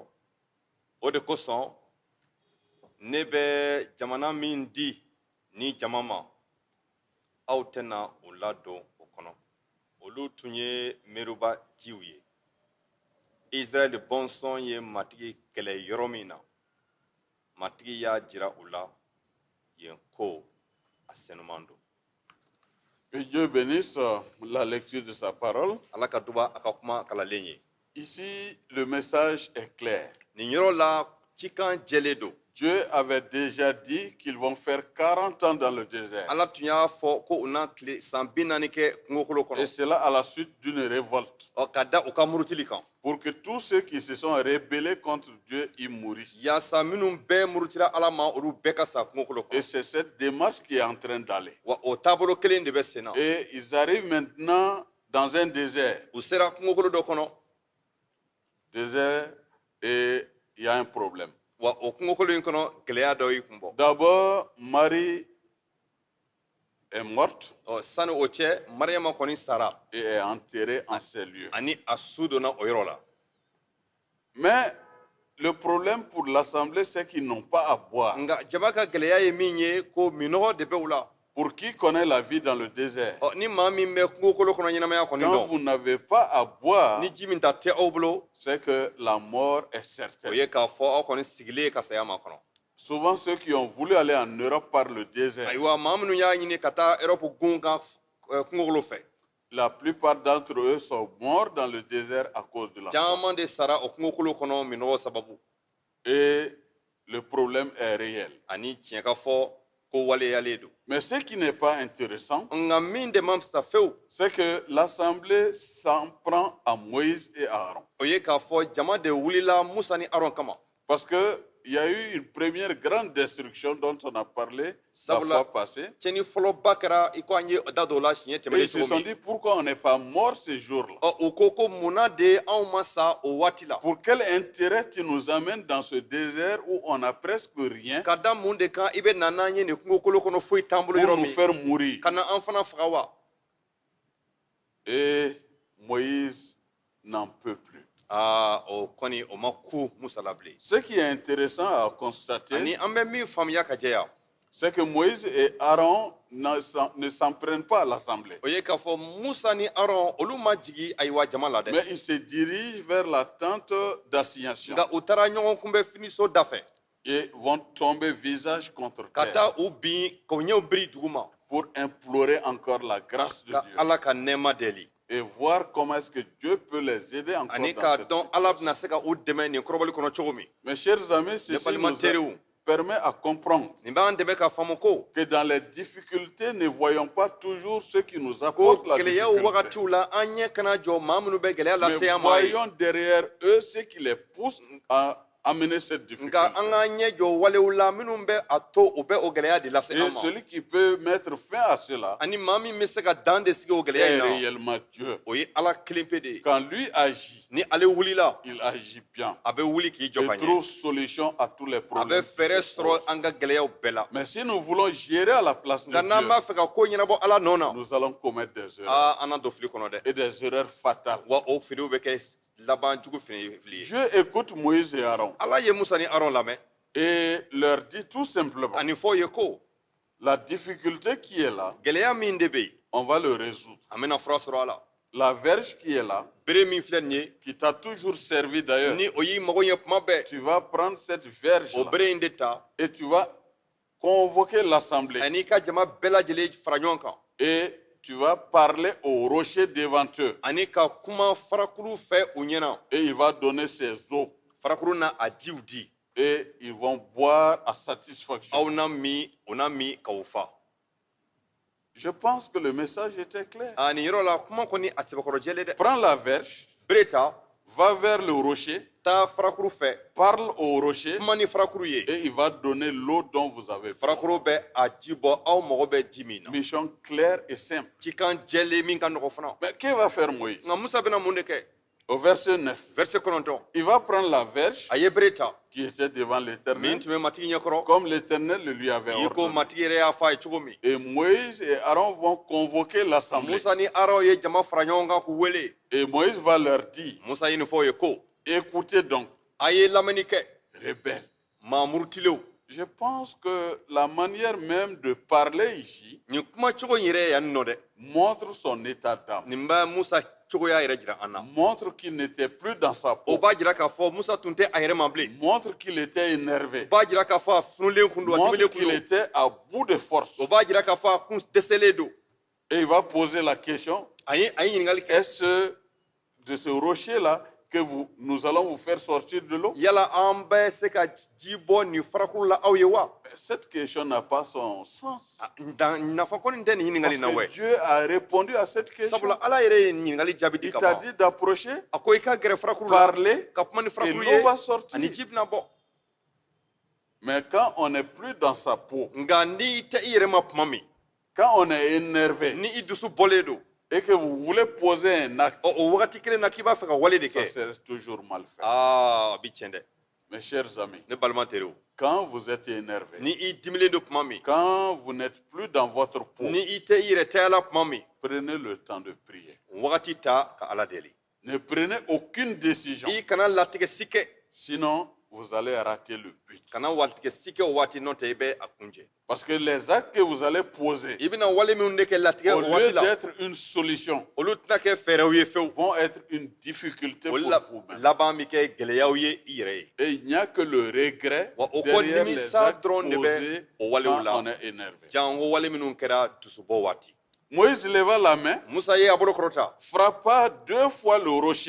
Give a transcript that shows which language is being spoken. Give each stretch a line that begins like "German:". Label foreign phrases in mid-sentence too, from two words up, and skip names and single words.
Bambara: O de kosɔn, ne bɛ jamana min di ni jama ma, aw tɛna o ladon o kɔnɔ. Olu tun ye Meriba jiw ye. Israël bɔnsɔn ye matigi kɛlɛ yɔrɔ min na, matigi y'a jira u la yen ko a senuman don.
French: Que Dieu bénisse la lecture de sa parole.
Bambara: Ala ka duba a ka kuma kalalen ye.
French: Ici, le message est clair.
Bambara: Nin yɔrɔ la, cikan jɛlen don.
French: Dieu avait déjà dit qu'ils vont faire 40 ans dans le désert.
Bambara: Ala tun y'a fɔ ko u na tile san 40 kɛ kungokolo
French: Et
Bambara: kɔnɔ.
French: cela à la suite d'une révolte.
Bambara: Ka da u ka murutili kan.
French: Pour que tous ceux qui se sont rébellés contre Dieu y mourissent.
Bambara: Yaasa minnu bɛɛ murutila Ala ma olu bɛɛ ka sa kungokolo
French: Et
Bambara: kɔnɔ.
French: c'est cette démarche qui est en train d'aller.
Bambara: Wa o taabolo kelen de bɛ sen na.
French: Et ils arrivent maintenant dans un désert.
Bambara: U sera kungokolo dɔ kɔnɔ.
French: Désert, et il y a un problème.
Bambara: Wa o kungokolo in kɔnɔ gɛlɛya dɔ y'i kun bɔ.
French: D'abord, Marie est morte
Bambara: Sani o cɛ Mariyama kɔni sara.
French: et est enterrée en ces lieux.
Bambara: Ani a su donna o yɔrɔ la.
French: Mais le problème pour l'Assemblée, c'est qu'ils n'ont pas à boire.
Bambara: Nka jama ka gɛlɛya ye min ye ko minɔgɔ de bɛ u la.
French: Pour qui connaît la vie dans le désert,
Bambara: Ni maa min bɛ kungokolo kɔnɔ ɲɛnamaya kɔni
French: quand
Bambara: dɔn.
French: vous n'avez pas à boire,
Bambara: Ni ji min ta tɛ aw bolo.
French: c'est que la mort est
Bambara: O
French: certaine.
Bambara: ye k'a fɔ aw kɔni sigilen ka saya ma kɔnɔ.
French: Souvent, ceux qui ont voulu aller en Europe par le désert,
Bambara: Ayiwa maa minnu y'a ɲini ka taa Europe gun kan kungokolo fɛ.
French: la plupart d'entre eux sont morts dans le désert à cause de la mort.
Bambara: Caman de sara o kungokolo kɔnɔ minɔgɔ sababu.
French: Et le problème est réel.
Bambara: Ani tiɲɛ ka fɔ ko waleyalen don.
French: Mais ce qui n'est pas intéressant,
Bambara: Nka min de ma fisa fewu.
French: c'est que l'Assemblée s'en prend à Moïse et à Aaron.
Bambara: O ye k'a fɔ jama de wulila Musa ni Aron kama.
French: Parce qu'il y a eu une première grande destruction dont on a parlé la
Bambara: Sabula
French: fois passée.
Bambara: tiɲɛni fɔlɔba kɛra i ko an ye da dɔw la siɲɛ
French: Et
Bambara: tɛmɛnen
French: ils se
Bambara: cogo
French: sont
Bambara: min.
French: dit pourquoi on n'est pas mort ce jour-là.
Bambara: U ko munna de anw ma sa o waati la.
French: Pour quel intérêt tu nous amènes dans ce désert où on n'a presque rien
Bambara: Ka da mun de kan i bɛ na n'an ye nin kungokolo kɔnɔ foyi t'an bolo
French: pour
Bambara: yɔrɔ
French: nous
Bambara: min.
French: faire mourir?
Bambara: Ka na an fana faga wa.
French: Et Moïse n'en peut plus.
Bambara: O kɔni o ma ku Musa la bilen.
French: Ce qui est intéressant à
Bambara: Ani
French: constater,
Bambara: an bɛ min faamuya ka jɛya.
French: c'est que Moïse et Aaron ne s'en prennent pas à l'Assemblée.
Bambara: O ye k'a fɔ Musa ni Aron olu ma jigi ayiwa jama la dɛ.
French: Mais ils se dirigent vers la tente d'assignation
Bambara: Nka u taara ɲɔgɔn kunbɛn finiso da fɛ.
French: et vont tomber visage contre
Bambara: Ka
French: terre
Bambara: taa u bin k'u ɲɛw biri dugu ma.
French: pour implorer encore la grâce de
Bambara: Ka
French: Dieu
Bambara: Ala ka nɛɛma deli.
French: et voir comment est-ce que Dieu peut les aider encore
Bambara: Ani
French: dans
Bambara: k'a
French: cette
Bambara: dɔn Ala
French: situation.
Bambara: bɛna se ka u dɛmɛ nin kɔrɔbɔli kɔnɔ cogo min.
French: Mes chers amis,
Bambara: Ne
French: ceci
Bambara: balima
French: nous
Bambara: teriw.
French: permet à comprendre
Bambara: Nin b'an dɛmɛ k'a faamu ko.
French: que dans les difficultés, ne voyons pas toujours ce qui nous
Bambara: Ko
French: apporte la
Bambara: gɛlɛyaw
French: difficulté.
Bambara: wagatiw la an ɲɛ kana jɔ maa minnu bɛ gɛlɛya lase
French: Mais
Bambara: an ma ye.
French: voyons derrière eux ce qui les pousse à amener cette difficulté.
Bambara: Nka an k'an ɲɛ jɔ walew la minnu bɛ a to u bɛ o gɛlɛya de lase
French: Et
Bambara: an ma.
French: celui qui peut mettre fin à cela
Bambara: Ani maa min bɛ se ka dan de sigi o gɛlɛya
French: est
Bambara: in na.
French: réellement Dieu.
Bambara: O ye Ala kelen pe de ye.
French: Quand lui agit,
Bambara: Ni ale wulila
French: il agit bien.
Bambara: a bɛ wuli k'i jɔ ka
French: Il trouve
Bambara: ɲɛ.
French: solution à tous les
Bambara: A bɛ
French: problèmes. qui
Bambara: fɛɛrɛ
French: se
Bambara: sɔrɔ
French: posent.
Bambara: an ka gɛlɛyaw bɛɛ la.
French: Mais si nous voulons gérer à la place de
Bambara: Nka n'an
French: Dieu,
Bambara: b'a fɛ ka ko ɲɛnabɔ Ala nɔ na.
French: nous allons commettre des erreurs
Bambara: An na don fili kɔnɔ dɛ.
French: et des erreurs fatales.
Bambara: Wa o filiw bɛ kɛ laban jugu fili ye.
French: Dieu écoute Moïse et Aaron
Bambara: Ala ye Musa ni Aron lamɛn.
French: et leur dit tout simplement
Bambara: Ani fɔ ye ko
French: la difficulté qui est là,
Bambara: gɛlɛya min de bɛ yen
French: on va le résoudre.
Bambara: an bɛna fura sɔrɔ a la.
French: La verge qui est là,
Bambara: Bere min filɛ nin ye
French: qui t'a toujours servi d'ailleurs,
Bambara: ni o y'i mago ɲɛ kuma bɛɛ
French: tu vas prendre cette verge
Bambara: o bere in de ta
French: et tu vas convoquer l'assemblée
Bambara: ani ka jama bɛɛ lajɛlen fara ɲɔgɔn kan
French: et tu vas parler au rocher devant eux
Bambara: ani ka kuma farakuru fɛ u ɲɛna.
French: et il va donner ses eaux
Bambara: Farakuru na a jiw di.
French: et ils vont boire à satisfaction.
Bambara: Aw na min o na min k'aw fa.
French: Je pense que le message était clair.
Bambara: Nin yɔrɔ la kuma kɔni a sɛbɛkɔrɔ jɛlen dɛ.
French: Prends la verge,
Bambara: Bere ta
French: va vers le rocher,
Bambara: taa farakuru fɛ
French: parle au rocher
Bambara: kuma ni farakuru ye.
French: et il va donner l'eau dont vous avez besoin.
Bambara: Farakuru bɛ a ji bɔ aw mago bɛ ji min na.
French: Mission claire et simple.
Bambara: Cikan jɛlen min ka nɔgɔ fana.
French: Mais que va faire Moïse?
Bambara: Nka Musa bɛna mun de kɛ?
French: Au verset 9,
Bambara: Verset 9
French: il va prendre la verge
Bambara: a ye bere ta
French: qui était devant l'Éternel,
Bambara: min tun bɛ matigi ɲɛkɔrɔ.
French: comme l'Éternel le lui avait
Bambara: I ko
French: ordonné.
Bambara: matigi yɛrɛ y'a fɔ a ye cogo min.
French: Et Moïse et Aaron vont convoquer l'assemblée.
Bambara: Musa ni Aron ye jama fara ɲɔgɔn kan k'u wele.
French: Et Moïse va leur dire,
Bambara: Musa ye nin fɔ o ye ko
French: écoutez donc,
Bambara: a ye lamɛnni kɛ
French: rebelles.
Bambara: maa murutilenw.
French: Je pense que la manière même de parler ici
Bambara: Nin kuma cogo in yɛrɛ yan nɔ dɛ.
French: montre son état d'âme,
Bambara: Nin bɛ Musa cogoya yɛrɛ jira an na.
French: montre qu'il n'était plus dans sa
Bambara: O
French: peau,
Bambara: b'a jira k'a fɔ Musa tun tɛ a yɛrɛ ma bilen.
French: montre qu'il était
Bambara: O
French: énervé,
Bambara: b'a jira k'a fɔ a funulen kun don, a
French: montre
Bambara: dimilen kun
French: qu'il
Bambara: don.
French: était à bout de force.
Bambara: O b'a jira k'a fɔ a kun dɛsɛlen don.
French: Et il va poser la question,
Bambara: A ye ɲininkali kɛ.
French: est-ce de ce rocher-là que nous allons vous faire sortir de l'eau?
Bambara: yala an bɛ se ka ji bɔ nin farakuru la aw ye wa?
French: Cette question n'a pas son sens.
Bambara: Nafa kɔni tɛ nin ɲininkali na
French: Parce
Bambara: wɛ.
French: que Dieu a répondu à cette question.
Bambara: Sabula ala yɛrɛ ye ɲininkali jaabi di
French: Il
Bambara: ka
French: t'a
Bambara: ban.
French: dit d'approcher,
Bambara: A ko i ka gɛrɛ farakuru la
French: parler,
Bambara: ka kuma ni
French: et
Bambara: farakuru
French: l'eau va
Bambara: ye
French: sortir.
Bambara: ani ji bɛna bɔ.
French: Mais quand on n'est plus dans sa peau,
Bambara: Nka n'i tɛ i yɛrɛ ma tuma min,
French: quand on est énervé
Bambara: ni i dusu bɔlen don,
French: et que vous voulez poser un acte,
Bambara: o wagati kelen na k'i b'a fɛ ka wale de
French: ça
Bambara: kɛ,
French: c'est toujours mal fait.
Bambara: a bi tiɲɛ dɛ.
French: Mes chers amis,
Bambara: Ne balima teriw,
French: quand vous êtes énervé,
Bambara: ni i dimilen don tuma min,
French: quand vous n'êtes plus dans votre peau,
Bambara: ni i tɛ i yɛrɛ tɛgɛla tuma min,
French: prenez le temps de prier.
Bambara: wagati ta ka ala deli.
French: Ne prenez aucune décision,
Bambara: I kana latigɛ si kɛ,
French: sinon vous allez rater le but.
Bambara: kana walitigɛ si kɛ o waati n'o tɛ i bɛ a kunjɛ.
French: Parce que les actes que vous allez poser,
Bambara: I bɛna wale minnu de kɛ latigɛ
French: au
Bambara: o
French: lieu
Bambara: waati la,
French: d'être une solution,
Bambara: olu tɛna kɛ fɛɛrɛw ye fewu.
French: vont être une difficulté
Bambara: Olu
French: pour vous-même.
Bambara: laban bɛ kɛ gɛlɛyaw ye i yɛrɛ ye.
French: Et il n'y a que le regret
Bambara: Wa o kɔ
French: derrière les
Bambara: nimisa
French: actes
Bambara: dɔrɔn de bɛ
French: posés
Bambara: o walew
French: quand
Bambara: la.
French: on est énervé.
Bambara: Jango wale minnu kɛra dusubɔ waati.
French: Moïse leva la main,
Bambara: Musa ye a bolo kɔrɔta
French: frappa 2 fois le rocher.